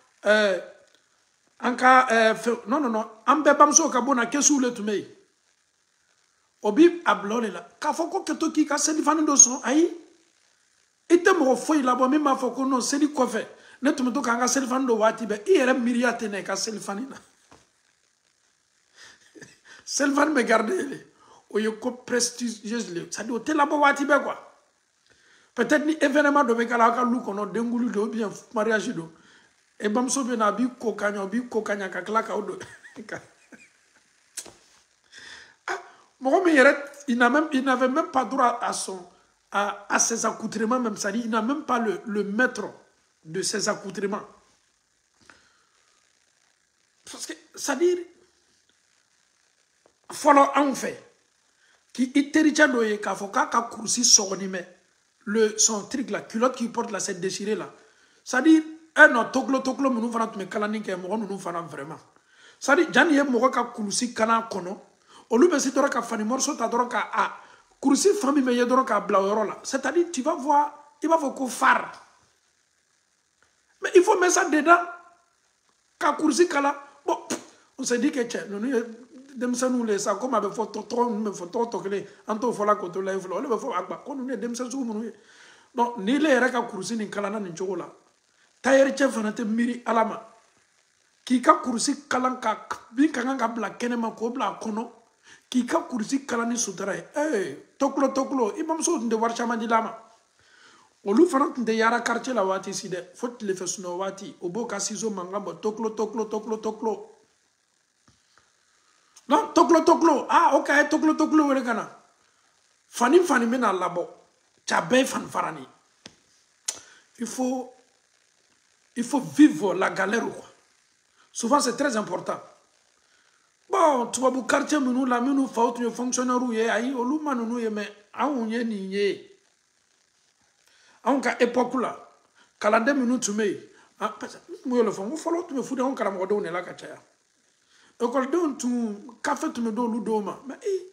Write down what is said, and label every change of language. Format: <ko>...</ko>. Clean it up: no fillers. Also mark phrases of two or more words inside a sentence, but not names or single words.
<bm>an ka non an bɛɛ bamusow ka bon na kɛsuw le tun bɛ yen o bi a bila o de la k'a fɔ ko kɛ to k'i ka selifani dɔ sɔn ayi i tɛ mɔgɔ foyi labɔ min b'a fɔ ko non seli kɔfɛ ne tun bɛ to k'an ka selifani dɔ waati bɛɛ i yɛrɛ miiriya tɛ na i ka selifani na selifani bɛ garder le o ye ko prestigieuse le</bm> <fr>c'est-à-dire</fr> <bm>o tɛ labɔ waati bɛɛ</bm> <fr>quoi peut-être</fr> <bm>ni événement dɔ bɛ k'a la aw ka lu kɔnɔ denkuli don</bm> <fr>ou bien</fr> <bm>mariage don e bamuso bɛ na a b'i ko ka ɲɛ ka tila k'aw don mɔgɔ min yɛrɛ</bm> <fr>il n'avait même pas droit à ses accoutrements même, c'est-à-dire il n'a même pas le maître de ses accoutrements parce que c'est-à-dire</fr> <bm>fɔlɔ anw fɛ k'i tericɛ dɔ ye k'a fɔ k'a ka kurusi sɔgɔni mɛ</bm> <fr>son truc la culotte qu'il porte là c'est déchiré là c'est-à-dire</fr> <bm>non toklo minnu fana tun bɛ kalanni kɛ mɔgɔ ninnu fana</bm> <fr>vraiment c'est-à-dire</fr> <bm>janni ye mɔgɔ ka kurusi kana kɔnɔ olu bɛ se dɔrɔn ka fani morceau ta dɔrɔn ka kurusi fan min bɛ ye dɔrɔn k'a bila o yɔrɔ la</bm> <fr>c'est-à-dire tu vas voir</fr> <bm>i b'a fɔ ko phare</bm> <fr>mais il faut mettre ça dedans</fr> <bm>ka kurusi kala bon</bm> <fr>on s'est dit que</fr> <bm>cɛ ninnu ye denmisɛnninw le sa komi a bɛ fɔ tɔgɔ ninnu bɛ fɔ tɔgɔ kelen an t'o fɔla k'o to la ye fɔlɔ olu bɛ fɔ a gba ko ninnu ye denmisɛn sugu minnu ye donc ni le yɛrɛ ka kurusi nin kalanna nin cogo la tailleur cɛ fana tɛ miiri ala ma k'i ka kurusi kalan ka min ka kan ka bila kɛnɛma k'o bila a kɔnɔ k'i ka kurusi kalan ni sutura ye toklo i bamuso tun tɛ wari caman di la ma olu fana tun tɛ yaara quartier la waati si dɛ fo tilefɛ sunɔgɔ waati o b'o ka ciseau mankan bɔ toklo non toklo ok a ye toklo wele ka na fani bɛna labɔ ca bɛɛ ye fani farani</bm> <fr>il faut vivre la galère quoi souvent c'est très important</fr> <bm>bon tubabu quartier minnu la minnu faw tun ye fonctionnaire ye ayi olu ma ninnu ye mais anw ye nin ye anw ka époque la kalanden minnu tun bɛ yen</bm> <fr>parce que</fr> <bm>mun y'o fɔ n ko fɔlɔ tun bɛ furu anw karamɔgɔdenw de la ka caya ekɔlidenw tun kafe tun bɛ d'olu dɔw ma mais</bm>